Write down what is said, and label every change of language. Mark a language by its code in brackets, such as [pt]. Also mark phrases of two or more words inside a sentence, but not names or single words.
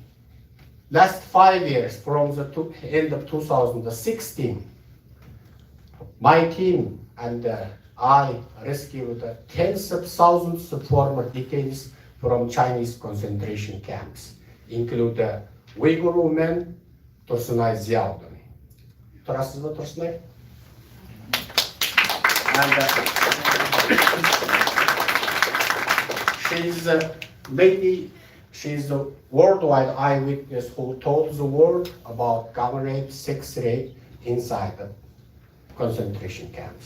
[en] Last 5 years, from the end of 2016, my team and I rescued tens of thousands of former detainees from Chinese concentration camps, including Uyghur women, Tursunay Ziaudani. [kk] Тұрасыз ба, [en] Tursunay? And she's a lady. She's a worldwide eyewitness who told the world about gun rape, sex rape inside the concentration camps.